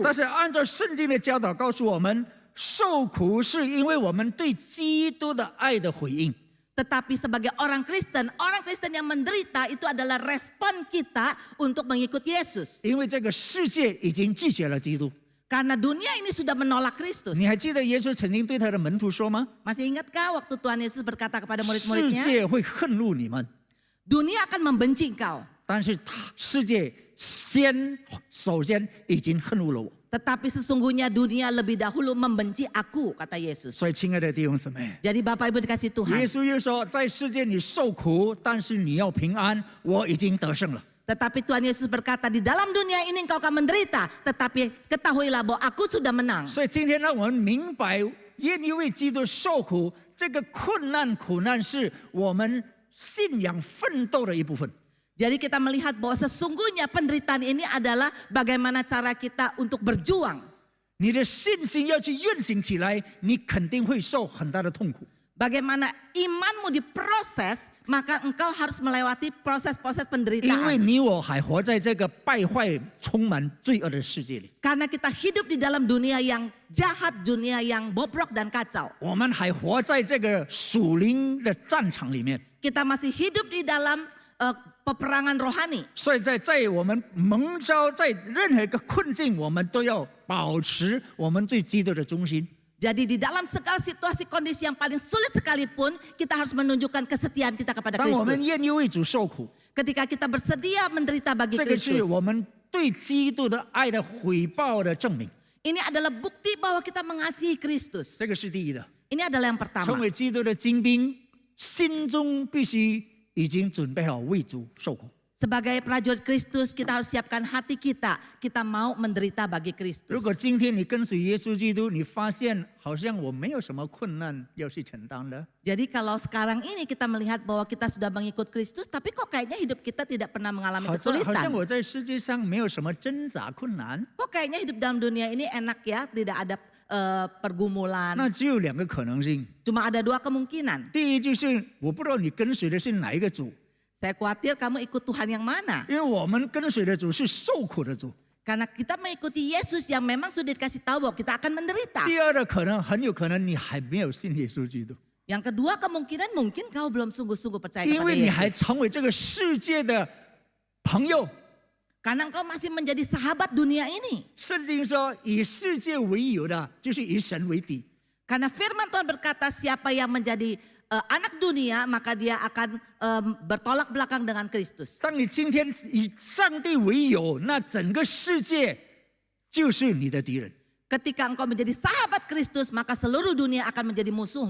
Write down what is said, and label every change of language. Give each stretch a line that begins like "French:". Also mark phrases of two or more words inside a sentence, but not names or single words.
Chinese: 但是按照圣经的教导告诉我们，受苦是因为我们对基督的爱的回应。
Indonesian: Tetapi sebagai orang Kristen yang menderita itu adalah respon kita untuk mengikut Yesus.
Chinese: 因为这个世界已经拒绝了基督。
Indonesian: Karena dunia ini sudah menolak Kristus.
Chinese: 你还记得耶稣曾经对他的门徒说吗？
Indonesian: Masih ingatkah waktu Tuhan Yesus berkata kepada
Chinese: 世
Indonesian: murid-muridnya?
Chinese: 界会恨恶你们，
Indonesian: Dunia akan membenci engkau.
Chinese: 但是世界首先已经恨恶了我。
Indonesian: Tetapi sesungguhnya dunia lebih dahulu membenci aku, kata Yesus.
Chinese: 所以，亲爱的弟兄姊妹，
Indonesian: Jadi Bapak Ibu dikasih
Chinese: 耶
Indonesian: Tuhan.
Chinese: 稣又说，在世界你受苦，但是你要平安，我已经得胜了。
Indonesian: Tetapi Tuhan Yesus berkata, di dalam dunia ini engkau akan menderita. Tetapi ketahuilah bahwa aku sudah menang.
Chinese: 所以今天让我们明白，愿意为基督受苦，这个苦难是我们信仰奋斗的一部分。
Indonesian: Jadi kita melihat bahwa sesungguhnya penderitaan ini adalah bagaimana cara kita untuk berjuang.
Chinese: 你的信心要去运行起来，你肯定会受很大的痛苦。
Indonesian: Bagaimana imanmu diproses, maka engkau harus melewati proses-proses
Chinese: 因为
Indonesian: penderitaan.
Chinese: 你我还活在这个败坏、充满罪恶的世界里，
Indonesian: Karena kita hidup di dalam dunia yang jahat, dunia yang bobrok dan kacau.
Chinese: 我们还活在这个属灵的战场里面。
Indonesian: Kita masih hidup di dalam peperangan rohani.
Chinese: 所以在我们蒙召，在任何一个困境，我们都要保持我们对基督的忠心。
Indonesian: Jadi di dalam segala situasi kondisi yang paling sulit sekalipun, kita harus menunjukkan kesetiaan kita kepada
Chinese: 当我们
Indonesian: Kristus.
Chinese: 愿意为主受苦，
Indonesian: Ketika kita bersedia menderita bagi
Chinese: 这个是
Indonesian: Kristus.
Chinese: 我们对基督的爱的回报的证明。
Indonesian: Ini adalah bukti bahwa kita mengasihi Kristus.
Chinese: 这个是第一的。
Indonesian: Ini adalah yang
Chinese: 成
Indonesian: pertama.
Chinese: 为基督的精兵，心中必须已经准备好为主受苦。
Indonesian: Sebagai prajurit Kristus, kita harus siapkan hati kita. Kita mau menderita bagi
Chinese: 如果
Indonesian: Kristus.
Chinese: 今天你跟随耶稣基督，你发现好像我没有什么困难要去承担的，
Indonesian: Jadi kalau sekarang ini kita melihat bahwa kita sudah mengikut Kristus, tapi kok kayaknya hidup kita tidak pernah mengalami
Chinese: 好像
Indonesian: kesulitan.
Chinese: 我在世界上没有什么挣扎困难，
Indonesian: Kok kayaknya hidup dalam dunia ini enak ya, tidak ada pergumulan.
Chinese: 那只有两个可能性。
Indonesian: Cuma ada dua kemungkinan.
Chinese: 第一就是我不知道你跟随的是哪一个主，
Indonesian: Saya khawatir kamu ikut Tuhan yang mana.
Chinese: 因为我们跟随的主是受苦的主。
Indonesian: Karena kita mengikuti Yesus yang memang sudah dikasih tahu bahwa kita akan menderita.
Chinese: 第二的可能很有可能你还没有信耶稣基督，
Indonesian: Yang kedua kemungkinan mungkin kau belum sungguh-sungguh percaya
Chinese: 因
Indonesian: kepada
Chinese: 为你还
Indonesian: Yesus.
Chinese: 成为这个世界的朋友，
Indonesian: Karena engkau masih menjadi sahabat dunia ini.
Chinese: 圣经说，以世界为友的，就是以神为敌。
Indonesian: Karena firman Tuhan berkata siapa yang menjadi anak dunia maka dia akan bertolak belakang dengan Kristus.
Chinese: 当你今天以上帝为友，那整个世界就是你的敌人。
Indonesian: Ketika engkau menjadi sahabat Kristus maka seluruh dunia akan menjadi musuhmu.